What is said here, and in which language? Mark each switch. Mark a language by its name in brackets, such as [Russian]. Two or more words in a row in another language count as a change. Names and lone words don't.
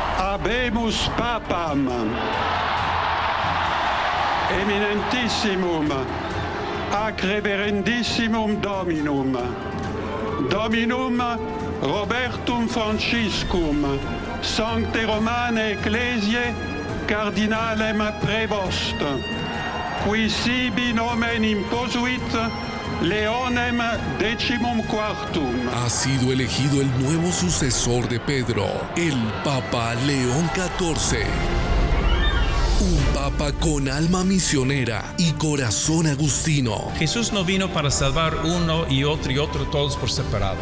[Latin] Habemus papam, eminentissimum, ac reverendissimum Dominum, Dominum Robertum Franciscum, Sancte Romane Ecclesiae, Cardinalem Prevost, qui sibi nomen imposuit Leonem XIV. [Spanish] Ha sido elegido el nuevo sucesor de Pedro, el Papa León XIV. Un papa con alma misionera y corazón agustino. Jesús no vino para salvar uno y otro todos por separado.